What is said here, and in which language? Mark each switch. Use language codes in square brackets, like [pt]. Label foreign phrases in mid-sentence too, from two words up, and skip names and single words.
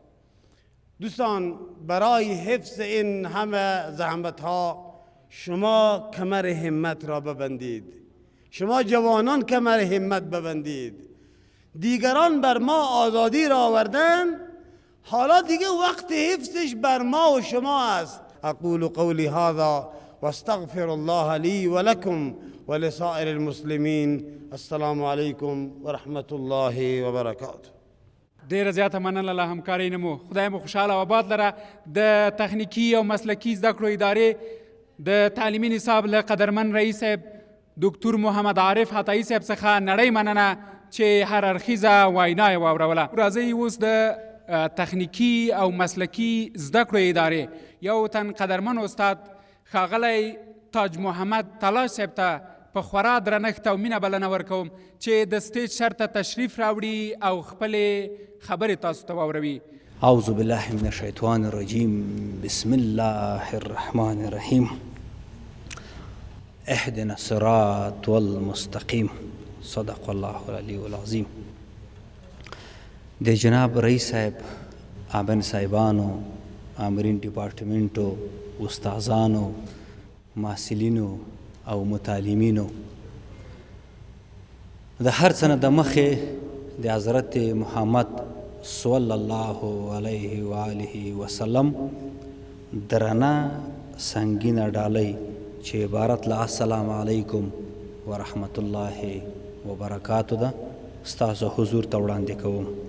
[fa] دوستان، برای حفظ این همه زحمت ها شما کمر همت را ببندید، شما جوانان کمر همت ببندید. دیگران بر ما آزادی را آوردن، حالا دیگه وقت حفظش بر ما و شما است. [ar] اقول قولی هذا واستغفر الله لي ولكم ولسائر المسلمين. السلام عليكم ورحمة الله وبركاته. [ps] ډیره زیاته مننه له همکارۍ نه مو. خدای مو خوشحاله او آباد لره. د تخنیکي او مسلکي زده کړو ادارې د تعلیمي نصاب له قدرمن رئیس صاحب دکتور محمد عارف عطایي صاحب څخه نړۍ مننه چې هر اړخیزه وینا یې واوروله. راځئ اوس د تخنیکي او مسلکي زده کړو ادارې یو تن قدرمن استاد ښاغلی تاج محمد تلاش صاحب ته په خورا درنښت او مینه بلنه ورکوم چې د سټیج سر ته تشریف راوړي او خپلې خبرې تاسو ته واوروي. [ar] اعوذ بالله من الشیطان الرجیم. بسم الله الرحمن الرحیم. اهدنا الصراط المستقیم. صدق الله العلی العظیم. [ps] د جناب رئیس صاحب، آبن صاحبانو، آمرین ډپارټمنټو، استادانو، محصلینو او متعلمینو، د هر څه نه د مخې د حضرت محمد [ar] صلی الله علیه و آله وسلم [ps] درنه سنگینه ډالۍ چې عبارت له [ar] السلام علیکم ورحمت الله وبرکاتو [ps] ده ستاسو حضور ته وړاندې کوم.